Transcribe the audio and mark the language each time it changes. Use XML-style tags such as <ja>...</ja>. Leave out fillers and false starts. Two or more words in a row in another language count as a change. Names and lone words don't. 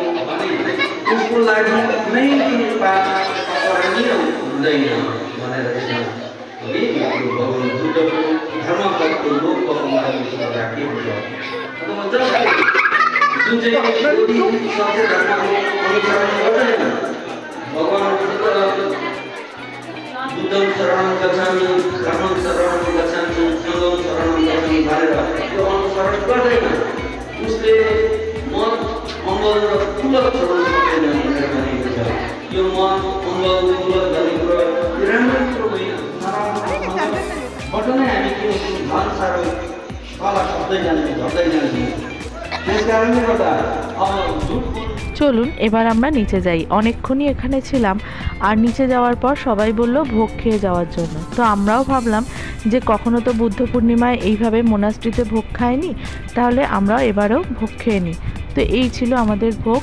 <ne>उसको लागि नै पारणीय हुँदैन भनेर यसमा बुद्धको धर्मको लोकको लागि राखिएको छ। जुन चाहिँ बुद्धि सत्य धर्मको अनुसरण गर्दैन, भगवान</ne> <pi>बुद्धं शरणं गच्छामि, धर्मं शरणं गच्छामि, सङ्घं शरणं गच्छामि</pi> <ne>भनेर त्यो अनुसरण गर्दैन, उसले मन अङ्गल र पुलक छोड्न सक्दैन भनेर भनेको छ। यो मन अङ्गल पुलक भन्ने कुरा राम्रो कुरो होइन, नराम्रोबाट नै हामी के धन साह्रो तल झर्दै जान्छौँ। त्यस कारणले गर्दा अब झुट</ne> <bn>চলুন এবার আমরা নিচে যাই। অনেকক্ষণই এখানে ছিলাম, আর নিচে যাওয়ার পর সবাই বলল ভোগ খেয়ে যাওয়ার জন্য। তো আমরাও ভাবলাম যে কখনো তো বুদ্ধ পূর্ণিমায় এইভাবে মোনাস্ট্রিতে ভোগ খাইনি, তাহলে আমরাও এবারেও ভোগ খেয়ে নিই। তো এই ছিল আমাদের ভোগ।</bn>